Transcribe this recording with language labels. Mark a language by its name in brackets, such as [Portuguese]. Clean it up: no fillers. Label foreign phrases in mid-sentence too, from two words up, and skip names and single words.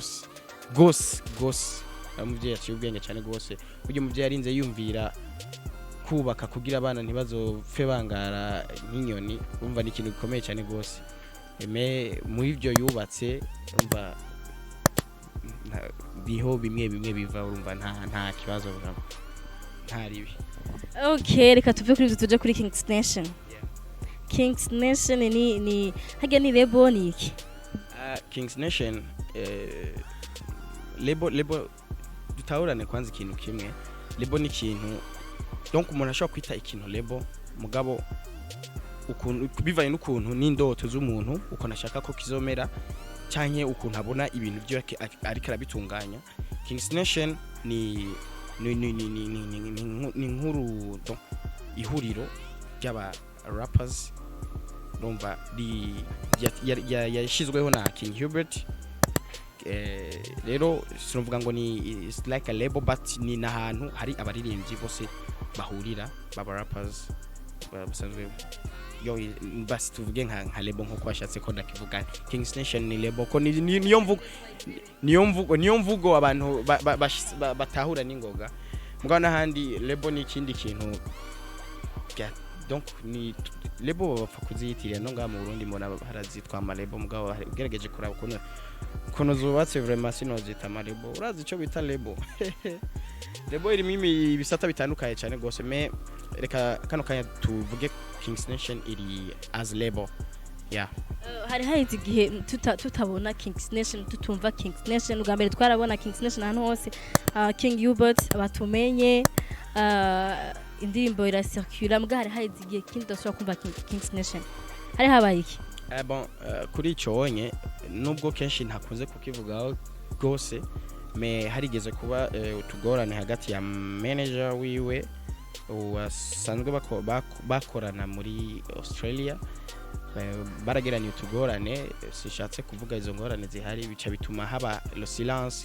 [Rundi] umuvyeyi aciye ubwenge cyane gose buryo umuvyeyi yarinze yumvira kubaka kugira abana ntibazopfe bangara nk'inyoni umva ni ikintu gikomeye cyane gose muri ibyo yubatse umva biho bimwe biva urumva nta kibazo nta ribi. Okay, reka tuve kuri tuje kuri King's Nation. King's Nation ni haga ni lebo ni iki? King's Nation lebo dutahurane kwanza ikintu kimwe. Lebo ni ikintu donc umuntu ashobora kwita ikintu lebo mugabo ukuntu bivanye n'ukuntu n'indoto z'umuntu uko nashaka ko kizomera cyanye ukuntu abona ibintu byo ariko arabitunganya. King's Nation ni nkuru ihuriro ry'aba rappers rumva yashizweho na King Hubert. Rero sinuvuga ngo ni [English] it's like a label [Rundi] but ni nahantu hari abaririmbyi bose bahurira baba rappers basanzwe yo basi tuvuge nka label nko kwashatse ko ndakivuga. King's Nation ni label ko niyo mvugo abantu batahura n'ingoga mugabo nahandi label ni ikindi kintu donc ni label bapfa kuziyitirira no nga mu Burundi mbona harazitwa ama label mugabo gerageje kuraba kono zubatse vraiment sinozita ama label urazi ico bita label label iri mimi bisata bitandukaye cyane gose me reka kano kanya tuvuge King's Nation iri [English] as label yeah. [Rundi] Hari haizi gihe tutabona King's Nation tutumva King's Nation ugambere twarabona King's Nation ahantu hose King Hubert abatumenye indirimbo ira circula mbwa hari haizi gihe kindi dashobora kumva King's Nation hari habaye iki? Bon kuri ico onye nubwo kenshi ntakunze kukivugaho gose me harigeze kuba utugorane hagati ya manager wiwe wasanzwe bakorana muri Australia barageranye utugorane sishatse kuvuga izo ngorane zihari bica bituma haba [French] le silence.